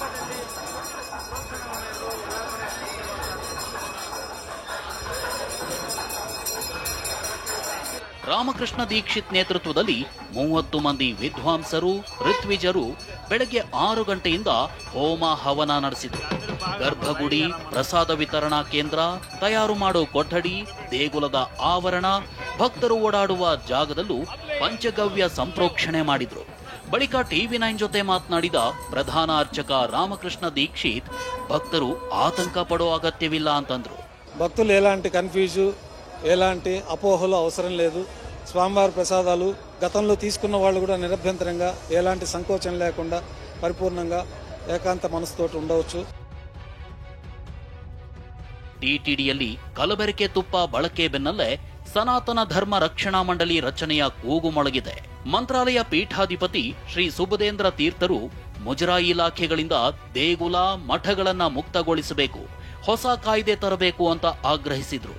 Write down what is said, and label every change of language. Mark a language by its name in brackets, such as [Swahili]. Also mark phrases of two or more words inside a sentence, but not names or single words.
[Kannada] ರಾಮಕೃಷ್ಣ ದೀಕ್ಷಿತ್ ನೇತೃತ್ವದಲ್ಲಿ 30 ಮಂದಿ ವಿದ್ವಾಂಸರು, ಋತ್ವಿಜರು ಬೆಳಗ್ಗೆ 6 ಗಂಟೆಯಿಂದ ಹೋಮ ಹವನ ನಡೆಸಿದರು. ಗರ್ಭಗುಡಿ, ಪ್ರಸಾದ ವಿತರಣಾ ಕೇಂದ್ರ, ತಯಾರು ಮಾಡೋ ಕೊಠಡಿ, ದೇಗುಲದ ಆವರಣ, ಭಕ್ತರು ಓಡಾಡುವ ಜಾಗದಲ್ಲೂ ಪಂಚಗವ್ಯ ಸಂಪ್ರೋಕ್ಷಣೆ ಮಾಡಿದ್ರು. ಬಳಿಕ TV9 ಜೊತೆ ಮಾತನಾಡಿದ ಪ್ರಧಾನ ಅರ್ಚಕ ರಾಮಕೃಷ್ಣ ದೀಕ್ಷಿತ್, భక్తులు ಆತಂಕ ಪಡೋ ಅಗತ್ಯವಿಲ್ಲ ಅಂತಂದ್ರು. [Telugu] భక్తులు ఎలాంటి కన్ఫ్యూజు, ఎలాంటి అపోహలు అవసరం లేదు. స్వామివారి ప్రసాదాలు గతంలో తీసుకున్న వాళ్ళు కూడా నిరభ్యంతరంగా ఎలాంటి సంకోచం లేకుండా పరిపూర్ణంగా ఏకాంత మనసుతోటి ఉండవచ్చు. [Kannada] ಟಿಟಿಡಿಯಲ್ಲಿ ಕಲಬೆರಕೆ ತುಪ್ಪ ಬಳಕೆ ಬೆನ್ನಲ್ಲೇ ಸನಾತನ ಧರ್ಮ ರಕ್ಷಣಾ ಮಂಡಳಿ ರಚನೆಯ ಕೂಗು ಮೊಳಗಿದೆ. ಮಂತ್ರಾಲಯ ಪೀಠಾಧಿಪತಿ ಶ್ರೀ ಸುಬುಧೇಂದ್ರ ತೀರ್ಥರು ಮುಜರಾಯಿ ಇಲಾಖೆಗಳಿಂದ ದೇಗುಲ ಮಠಗಳನ್ನ ಮುಕ್ತಗೊಳಿಸಬೇಕು, ಹೊಸ ಕಾಯ್ದೆ ತರಬೇಕು ಅಂತ ಆಗ್ರಹಿಸಿದ್ರು.